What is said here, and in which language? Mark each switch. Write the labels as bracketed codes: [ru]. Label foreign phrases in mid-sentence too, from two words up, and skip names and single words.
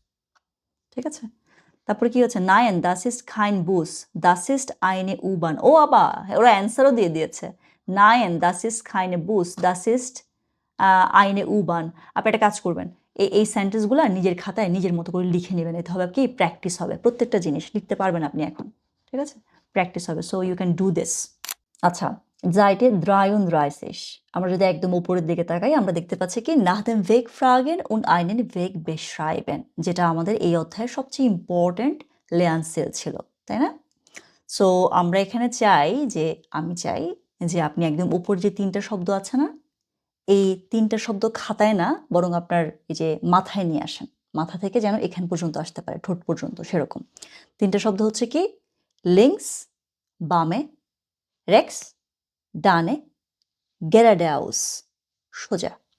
[de] ঠিক আছে, তারপরে কি হচ্ছে, Nein, das ist kein Bus, das ist eine U-Bahn, oh aber [bn] ওরা অ্যান্সারও দিয়ে দিয়েছে, [de] Nein, das ist keine Bus, das ist eine U-Bahn. [bn] আপনি একটা কাজ করবেন, এই সেন্টেন্সগুলো নিজের খাতায় নিজের মতো করে লিখে নেবেন, এতে হবে কি প্র্যাকটিস হবে, প্রত্যেকটা জিনিস লিখতে পারবেন আপনি এখন। ঠিক আছে, প্র্যাকটিস হবে, [en] so you can do this. [bn] আচ্ছা, Seite 33, আমরা যদি একদম উপরের দিকে তাকাই আমরা দেখতে পাচ্ছি কি [de] nach dem Weg fragen und einen Weg beschreiben, [bn] যেটা আমাদের এই অধ্যায়ের সবচেয়ে ইম্পর্টেন্ট লেয়ানসেল ছিল, তাই না? সো আমরা এখানে আমি চাই যে আপনি একদম উপর যে তিনটা শব্দ আছে না, এই তিনটা শব্দ খাতায় না বরং আপনার এই যে মাথায় নিয়ে আসেন, মাথা থেকে যেন এখান পর্যন্ত আসতে পারে, ঠোঁট পর্যন্ত, সেরকম তিনটা শব্দ হচ্ছে কি, লিঙ্কস বামে, রেক্স ডানে, গেরাডাউস সোজা।